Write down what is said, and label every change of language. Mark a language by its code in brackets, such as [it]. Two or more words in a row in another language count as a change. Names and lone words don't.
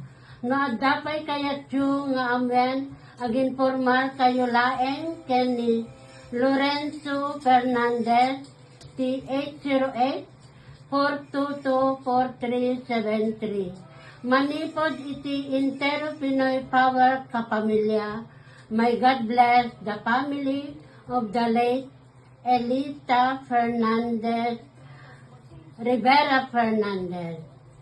[ilo] No addapay kayat yu nga amen, agin formal kayo laeng ken ni Lorenzo Fernandez, ti 808-422-4373. Manipod iti Intero Pinoy Power Kapamilya. [en] May God bless the family of the late Elita Fernandez, Rivera Fernandez.